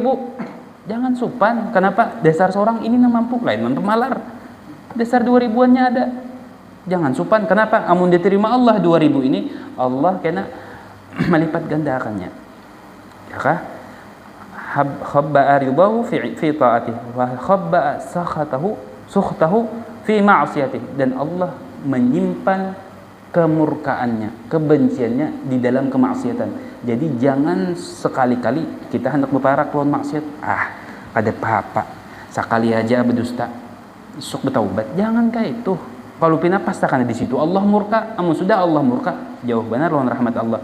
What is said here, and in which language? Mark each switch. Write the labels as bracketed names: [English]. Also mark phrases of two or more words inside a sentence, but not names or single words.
[Banjar] Jangan supan. Kenapa? Dasar seorang ini nang mampu, lain man pemalar. Dasar 2.000-annya ada. Jangan supan. Kenapa? Amun diterima Allah 2.000 ini, Allah kena melipat gandakannya. Ya kah? [Arabic] خبأ رضاه في طاعته وخبأ سخطه في معصيته. [Banjar] Dan Allah menyimpan kemurkaannya, kebenciannya di dalam kemaksiatan. Jadi jangan sekali-kali kita hendak berparak lawan maksiat. Kada apa-apa. Sekali aja berdusta, sok bertaubat. Jangan kayak itu. Kalau pina pastakan di situ Allah murka. Amun sudah Allah murka, jauh benar lawan rahmat Allah.